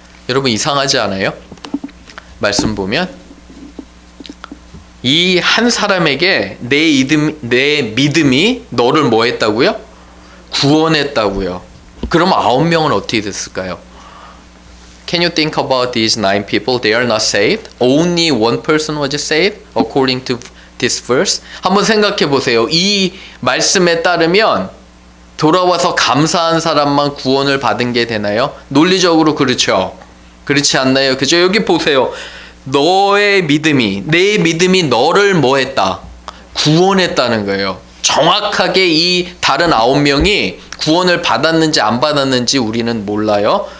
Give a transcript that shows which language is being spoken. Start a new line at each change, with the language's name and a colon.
Korean: 여러분 이상하지 않아요? 말씀 보면 이 한 사람에게 내 믿음이 너를 뭐 했다고요? 구원했다고요. 그럼 9명은 어떻게 됐을까요?
English: Can you think about these 9 people? They are not saved. Only one person was saved according to this verse.
Korean: 한번 생각해 보세요. 이 말씀에 따르면 돌아와서 감사한 사람만 구원을 받은 게 되나요? 논리적으로 그렇죠. 그렇지 않나요? 그죠? 여기 보세요. 너의 믿음이, 내 믿음이 너를 뭐 했다? 구원했다는 거예요. 정확하게 이 다른 9명이 구원을 받았는지 안 받았는지 우리는 몰라요.